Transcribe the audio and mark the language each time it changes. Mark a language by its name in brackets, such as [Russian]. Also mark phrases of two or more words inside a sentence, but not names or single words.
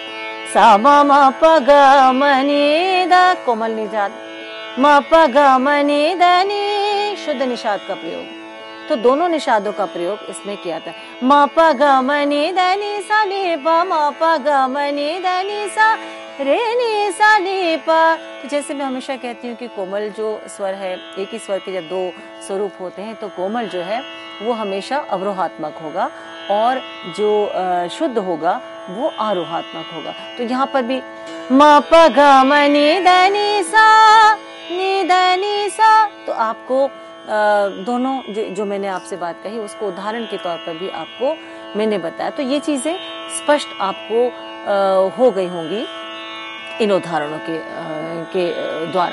[Hindi] सा म म प ग म नि ध, कोमल निषाद, म प ग म नि ध नि, शुद्ध निषाद का प्रयोग। तो दोनों निषादों का प्रयोग इसमें किया था। म प ग म नि ध नि सा नि प, म प ग म नि ध नि सा रे नि सा नि प। तो जैसे मैं हमेशा कहती हूँ कि कोमल जो स्वर है, एक ही स्वर के जब दो स्वरूप होते हैं तो कोमल जो है वो हमेशा अवरोहात्मक होगा और जो शुद्ध होगा वो आरोहात्मक होगा। तो यहाँ पर भी म प ग म नि ध नि सा, तो आपको दोनों जो मैंने आपसे बात कही उसको उदाहरण के तौर पर भी आपको मैंने बताया। तो ये चीजें स्पष्ट आपको हो गई होंगी इन उदाहरणों के द्वारा।